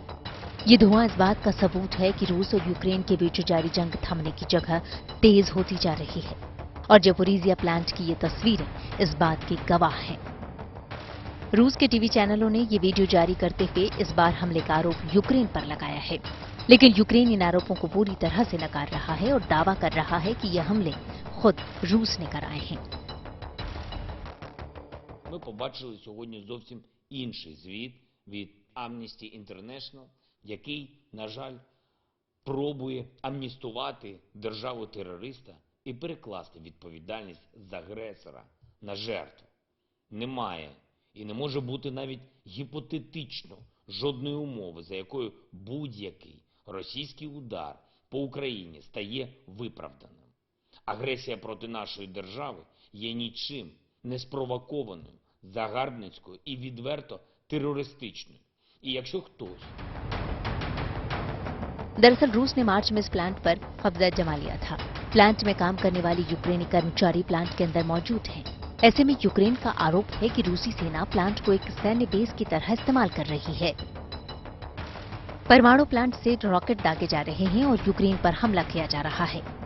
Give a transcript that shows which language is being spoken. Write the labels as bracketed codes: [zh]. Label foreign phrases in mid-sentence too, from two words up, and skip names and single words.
[hi] ये धुआं इस बात का सबूत है कि रूस और यूक्रेन के बीच जारी जंग थमने की जगह तेज होती जा रही है, और ज़पोरिज़िया प्लांट की ये तस्वीरें इस बात की गवाह हैं। रूस के टीवी चैनलों ने ये वीडियो जारी करते हुए इस बार हमले का आरोप यूक्रेन पर लगाया है, लेकिन यूक्रेन इन आरोपों को पूरी तरह से नकार रहा है और दावा कर रहा है कि ये हमले खुद रूस ने कराए हैं। [uk] Ми побачили сьогодні зовсім інший звіт від Amnesty International, який, на жаль, пробує амністувати державу-терориста і перекласти відповідальність з агресора на жертву. Немає і не може бути навіть гіпотетично жодної умови, за якою будь-який російський удар по Україні стає виправданим. Агресія проти нашої держави є нічим не спровокованою, загарбницькою і відверто терористичною. І якщо хтось... [hi] दरअसल रूस ने मार्च में इस प्लांट पर कब्जा जमा लिया था। प्लांट में काम करने वाली यूक्रेनी कर्मचारी प्लांट के अंदर मौजूद हैं। ऐसे में यूक्रेन का आरोप है कि रूसी सेना प्लांट को एक सैन्य बेस की तरह इस्तेमाल कर रही है। परमाणु प्लांट से रॉकेट दागे जा रहे हैं और यूक्रेन पर हमला किया जा रहा है।